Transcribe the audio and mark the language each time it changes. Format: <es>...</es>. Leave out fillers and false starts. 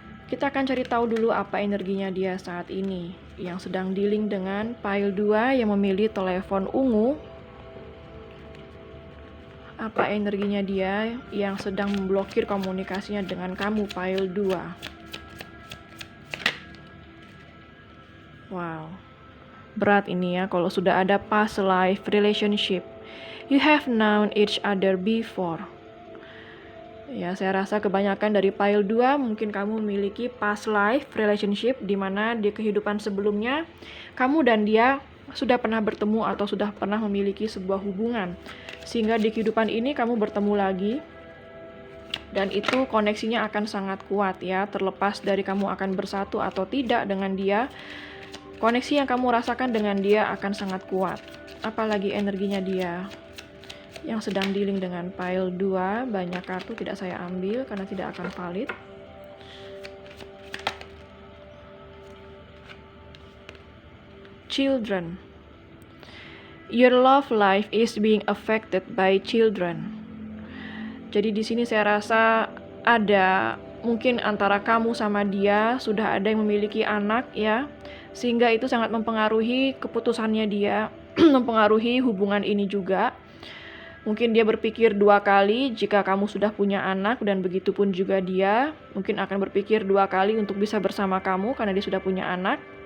<id>Kita akan cari tahu dulu apa energinya dia saat ini yang sedang dealing dengan Pile 2 yang memilih telepon ungu. Apa energinya dia yang sedang memblokir komunikasinya dengan kamu, Pile 2. Wow, berat ini ya kalau sudah ada</id> <en>past life relationship. You have known each other before.</en> <id>Ya, saya rasa kebanyakan dari Pile 2 mungkin kamu memiliki</id> <en>past life relationship</en> <id>di mana di kehidupan sebelumnya kamu dan dia sudah pernah bertemu atau sudah pernah memiliki sebuah hubungan. Sehingga di kehidupan ini kamu bertemu lagi. Dan itu koneksinya akan sangat kuat ya. Terlepas dari kamu akan bersatu atau tidak dengan dia. Koneksi yang kamu rasakan dengan dia akan sangat kuat. Apalagi energinya dia yang sedang dealing dengan Pile 2. Banyak kartu tidak saya ambil karena tidak akan valid.</id> <en>Children. Your love life is being affected by children.</en> <id>Jadi di sini saya rasa ada mungkin antara kamu sama dia sudah ada yang memiliki anak ya, sehingga itu sangat mempengaruhi keputusannya dia, mempengaruhi hubungan ini juga. Mungkin dia berpikir 2 kali jika kamu sudah punya anak, dan begitu pun juga dia mungkin akan berpikir 2 kali untuk bisa bersama kamu karena dia sudah punya anak.</id>